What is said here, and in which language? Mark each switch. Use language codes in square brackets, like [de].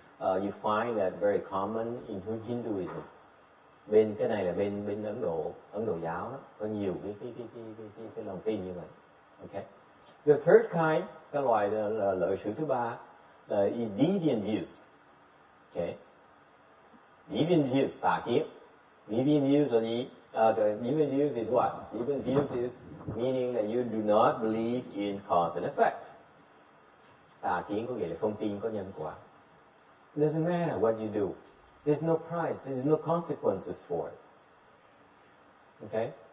[en] you find that very common in Hinduism. [vi] Bên cái này là bên Ấn Độ giáo đó, có nhiều cái lòng tin như vậy. Okay. [en] The third kind, [vi] cái loại lợi sự thứ ba là [en] is deviant views. Okay. Deviant views, tà kiến. Deviant views [vi] là gì? [en] Deviant views is what? Deviant views is meaning that you do not believe in cause and effect. [vi] Tà kiến có nghĩa là không tin có nhân quả. [en] It doesn't matter what you do. There's no price. There's no consequences for it. Okay?